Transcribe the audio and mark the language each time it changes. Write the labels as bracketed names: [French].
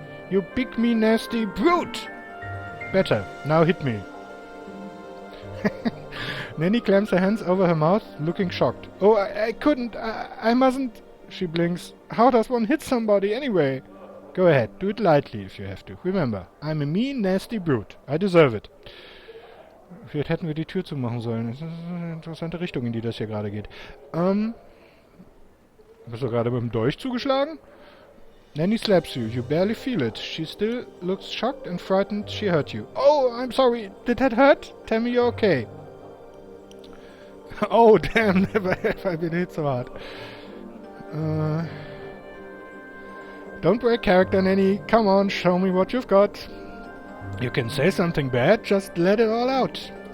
[English] You big, mean, nasty brute! Better. Now hit me. Nanny clams her hands over her mouth, looking shocked. Oh, I couldn't. I mustn't. She blinks. How does one hit somebody anyway? Go ahead. Do it lightly if you have to. Remember, I'm a mean, nasty brute. I deserve it. [German] Vielleicht hätten wir die Tür zumachen sollen. Das ist eine interessante Richtung, in die das hier gerade geht. Bist du gerade mit dem Dolch zugeschlagen? [English] Nanny slaps you. You barely feel it. She still looks shocked and frightened she hurt you. Oh, I'm sorry. Did that hurt? Tell me you're okay. Oh, damn. Never have I been hit so hard. Don't break character, Nanny. Come on, show me what you've got. You can say something bad, just let it all out.